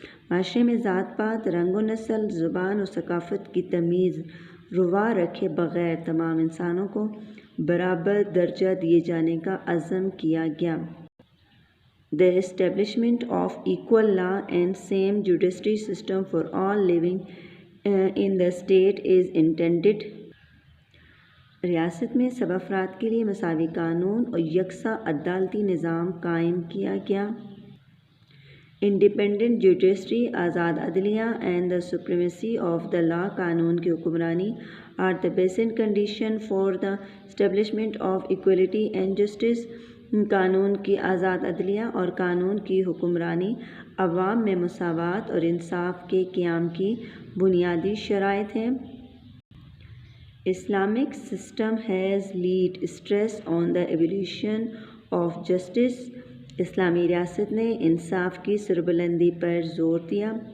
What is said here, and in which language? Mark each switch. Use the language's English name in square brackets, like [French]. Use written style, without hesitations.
[Urdu] معاشرے میں ذات پات، رنگ و نسل، زبان اور ثقافت کی تمیز روا رکھے بغیر تمام انسانوں کو برابر درجہ دیے جانے کا عزم کیا گیا. [English] The establishment of equal law and same judiciary system for all living in the state is intended. [Urdu] ریاست میں سب افراد کے لیے مساوی قانون اور یکساں عدالتی نظام قائم کیا گیا. [English] Independent judiciary، [Urdu] آزاد عدلیہ [English] and the supremacy of the law، [Urdu] قانون کی حکمرانی [English] are the basic condition for the establishment of equality and justice. [Urdu] قانون کی آزاد عدلیہ اور قانون کی حکمرانی عوام میں مساوات اور انصاف کے قیام کی بنیادی شرائط ہیں. [English] Islamic system has laid stress on the evolution of justice. [Urdu] اسلامی ریاست نے انصاف کی سربلندی پر زور دیا.